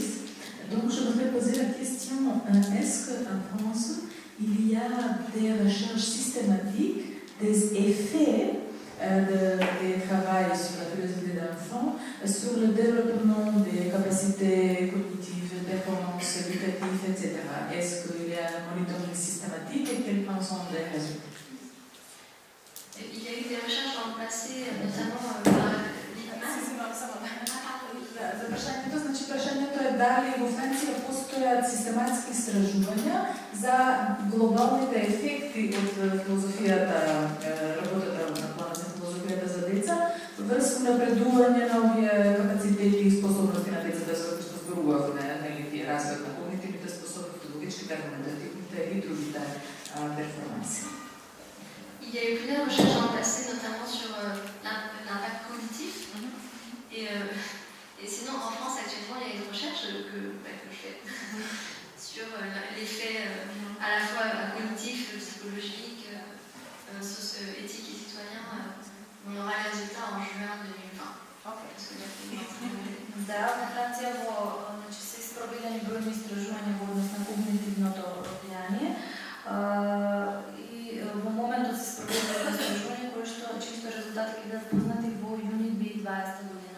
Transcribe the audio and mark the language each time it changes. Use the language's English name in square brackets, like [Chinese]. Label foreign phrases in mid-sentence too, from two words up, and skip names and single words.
[French] Donc je voudrais poser la question, est-ce qu'en France, il y a des recherches systématiques des effets des travail sur la philosophie des enfants, sur le développement des capacités cognitives, performances éducatives, etc. Est-ce qu'il y a un monitoring systématique et quels sont les résultats? Il y a eu des recherches dans le passé, notamment par Lippmann. [Macedonian] Запрашањето, значи прашањето е дали во Франција постојат систематски истражувања за глобалните ефекти од филозофијата, работата на плана за филозофијата за деца, врз напредување на овие капацитети и способности на децата, за кои што зборувавме, нели, развојот на когнитивните способности, логичките, аргументативните и другите перформанси. [French] Il y a eu plusieurs recherches dans le passé, notamment sur l'impact cognitif. Et sinon, en France, actuellement, il y a une recherche que je fais sur l'effet à la fois cognitif, psychologique, éthique et citoyen. On aura les résultats en juin 2020. [Macedonian] Да, во Франција се испробилени бројни истражувања во однос на когнитивното влијание. И во моментот се спроведува истражување чисто резултати ќе бидат познати во јуни 2020 година.